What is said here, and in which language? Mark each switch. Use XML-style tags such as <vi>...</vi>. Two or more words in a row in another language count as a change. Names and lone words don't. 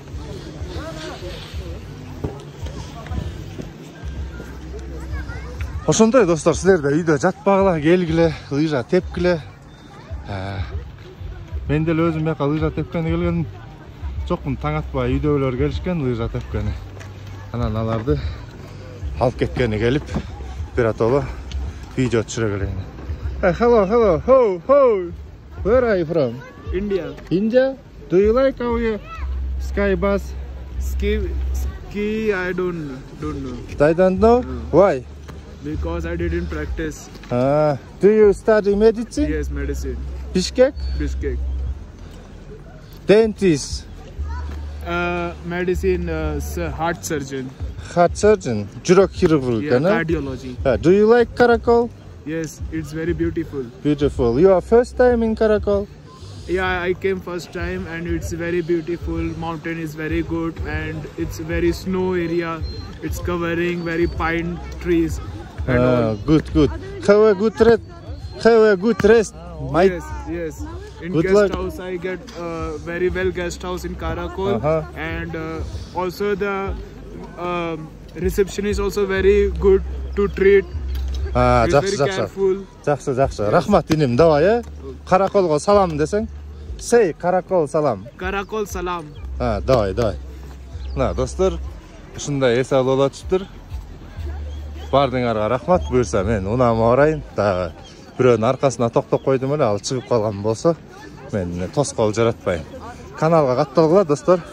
<ky>Ошондой достор, силер да үйдө жатпагыла, келгиле, лыжа тепкиле. Мен деле өзүм бияка лыжа тепкени келгенмин. Чокмун таң атпай үйдөгүлөр келишкен лыжа тепкени. Анан аларды алып кеткени келип, биротоло видео түшүрө келейин.</ky> <en>Hello. Ho. Where are you from? India. India? Do you like our sky bus? Ski, I don't know. I don't know. Why? Because I didn't practice. Do you study medicine? Yes, medicine. Bishkek? Dentist? Medicine, heart surgeon. Heart surgeon?</en> <ky>Жүрөк хирург?</ky> <en>Yeah, cardiology. Do you like Karakol? Yes, it's very beautiful. Beautiful. You are first time in Karakol? Yeah, I came first time and it's very beautiful. Mountain is very good and it's very snow area. It's covering very pine trees. Good. Have a good rest. Yes. In good guest luck. House, I get very well guest house in Karakol, and also the reception is also very good to treat. Very careful.</en> <ky>Жақсы. Рахмат инем, давай, Караколго салам десең.</ky> <en>Say Karakol salam. Karakol salam.</en> <ky>Давай. Мына достор, ушундай эс алып алатсыздар. Бардыңарга рахмат. Буюрса мен унама барайын. Дагы бирөөнүн аркасына токтоп койдум эле, ал чыгып калган болсо, мен тоскоол жаратпайм. Каналга катталгыла достор.</ky>